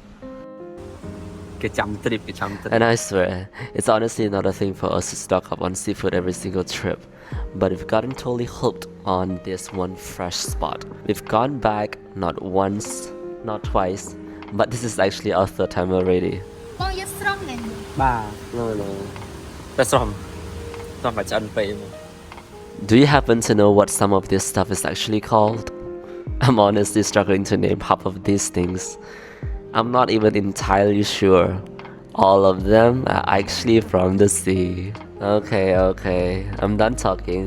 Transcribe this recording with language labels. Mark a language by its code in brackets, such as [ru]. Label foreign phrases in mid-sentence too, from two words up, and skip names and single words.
[en] And I swear, it's honestly not a thing for us to stock up on seafood every single trip. But we've gotten totally hooked on this one fresh spot. We've gone back not once, not twice, but this is actually our third time already. No. [km] តែស្រស់តាមបាច់ឆ្អិនពេក [en] Do you happen to know what some of this stuff is actually called? I'm honestly struggling to name half of these things. I'm not even entirely sure. All of them are actually from the sea. Okay, I'm done talking.